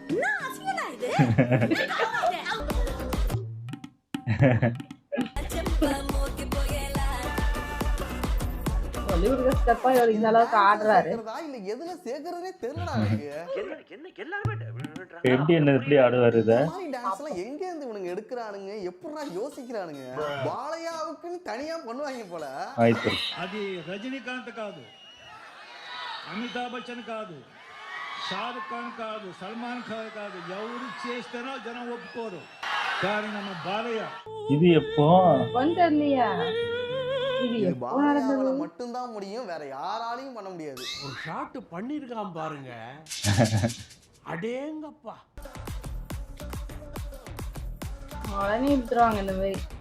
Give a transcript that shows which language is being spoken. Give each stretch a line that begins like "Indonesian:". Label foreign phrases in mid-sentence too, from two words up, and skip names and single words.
Tamil: பாலிவுட் ஸ்டெப்பா இவர் இந்த அளவுக்கு ஆடுறாரு. இல்ல எதுல சேர்க்கறதே தெரியலடா எனக்கு. என்ன எல்லாரும் எப்படி என்ன எப்படி ஆடுவாரு இத? டான்ஸ்லாம் எங்க இருந்து இவனுங்க எடுக்கறானுங்க? எப்படிடா யோசிக்கறானுங்க? பாலையாவுக்குன்னு தனியா பண்ணுவாங்க போல. ஆயிட்டு
Telugu: అది రజనీకాంత్ కాదు, అమితాబ్ బచ్చన్ కాదు, షారుఖ్ ఖాన్ కాదు, సల్మాన్ ఖాన్ కాదు, ఎవరు చేస్తేనో జనం ఒప్పుకోరు. కానీ ನಮ್ಮ బాలయ్య
Tamil: இது எப்போ கொஞ்சம் இல்லையா? இது இது எப்போ பாலையாவால நடந்தது? மட்டும் தான் முடியும், வேற யாராலையும் பண்ண முடியாது. ஒரு ஷாட் பண்ணிருக்கான் பாருங்க. அடேங்கப்பா. உடனே எடுத்துருவாங்க இந்த மாதிரி.